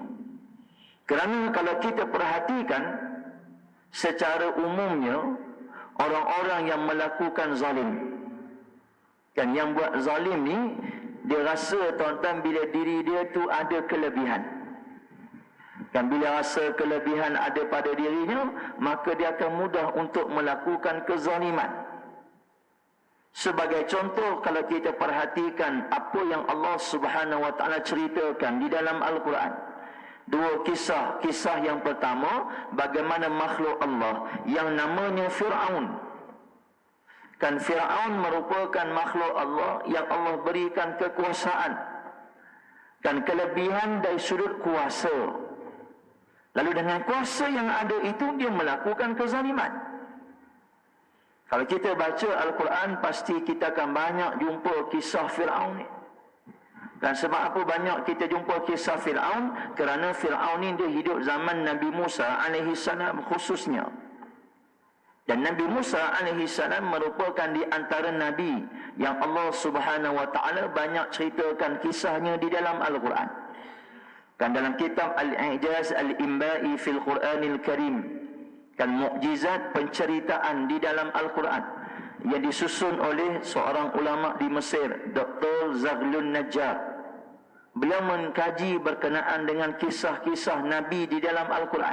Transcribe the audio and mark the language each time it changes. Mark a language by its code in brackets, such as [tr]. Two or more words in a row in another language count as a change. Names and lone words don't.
[ms] Kerana kalau kita perhatikan secara umumnya, orang-orang yang melakukan zalim, kan yang buat zalim ni, dia rasa tuan-tuan bila diri dia tu ada kelebihan. Kan bila rasa kelebihan ada pada dirinya, maka dia akan mudah untuk melakukan kezaliman. Sebagai contoh, kalau kita perhatikan apa yang [ar] الله سبحانه وتعالى [ms] ceritakan di dalam Al-Quran, dua kisah. Kisah yang pertama, bagaimana makhluk Allah yang namanya Fir'aun. Kan Fir'aun merupakan makhluk Allah yang Allah berikan kekuasaan dan kelebihan dari sudut kuasa. Lalu dengan kuasa yang ada itu, dia melakukan kezaliman. Kalau kita baca Al-Quran, pasti kita akan banyak jumpa kisah Fir'aun ni. Dan sebab apa banyak kita jumpa kisah Fir'aun? Kerana Fir'aun ni dia hidup zaman Nabi Musa AS khususnya. Dan Nabi Musa AS merupakan di antara Nabi yang [ar] الله سبحانه وتعالى [ms] banyak ceritakan kisahnya di dalam Al-Quran. Kan dalam kitab Al-I'jaz Al-Imba'i fil Quranil Karim, kan mukjizat penceritaan di dalam Al-Quran yang disusun oleh seorang ulama di Mesir, Dr. Zaghlul Najjar. Beliau mengkaji berkenaan dengan kisah-kisah Nabi di dalam Al-Quran.